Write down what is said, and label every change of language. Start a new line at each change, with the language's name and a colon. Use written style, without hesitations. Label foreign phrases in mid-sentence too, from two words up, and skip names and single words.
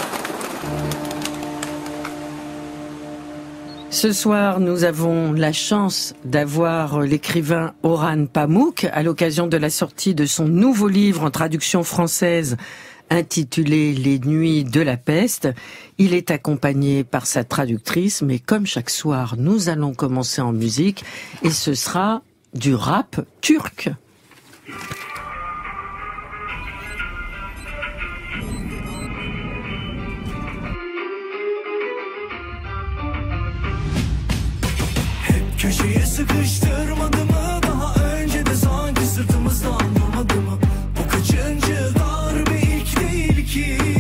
French: Ce soir, nous avons la chance d'avoir l'écrivain Orhan Pamuk à l'occasion de la sortie de son nouveau livre en traduction française intitulé « Les nuits de la peste ». Il est accompagné par sa traductrice, mais comme chaque soir, nous allons commencer en musique et ce sera du rap turc.
Turkish: Köşeye sıkıştırmadı mı? Daha önce de sanki sırtımızdan vurmadı mı? Bu kaçıncı darbe ilk değil ki.